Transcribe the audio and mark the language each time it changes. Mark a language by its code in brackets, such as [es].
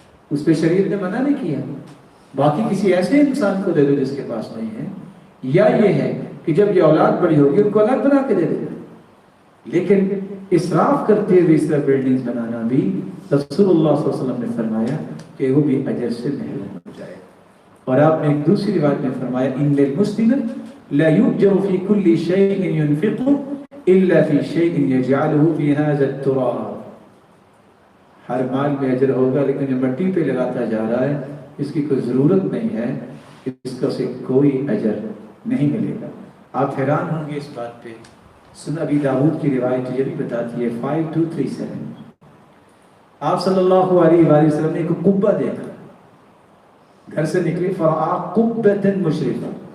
[ur] اس پہ شریعت نے منع نہیں کیا۔ باقی کسی ایسے انسان کو دے دو جس کے پاس نہیں ہے، یا یہ ہے کہ جب یہ اولاد بڑی ہوگی ان کو الگ بنا کے دے دے، لیکن اسراف کرتے ہوئے اس طرح بلڈنگز بنانا بھی رسول اللہ صلی اللہ علیہ وسلم نے فرمایا کہ وہ بھی اجر سے محروم ہو جائے. اور آپ نے ایک دوسری روایت میں فرمایا [ar] ان للمسلم لا يؤجر في كل شيء ينفقه الا في شيء يجعله في هذا التراب. [ur] ہر مال میں اجر ہوگا لیکن جو مٹی پہ لگاتا جا رہا ہے اس کی کوئی ضرورت نہیں ہے، اس کا سے کوئی اجر نہیں ملے گا. آپ حیران ہوں گے اس بات پہ. سنن ابی داؤد کی روایت یہ بھی بتاتی ہے 5237 آپ صلی اللہ علیہ وآلہ وسلم نے ایک قبہ دیکھا، گھر سے نکلے [ar] فرآ قبۃ مشرفہ.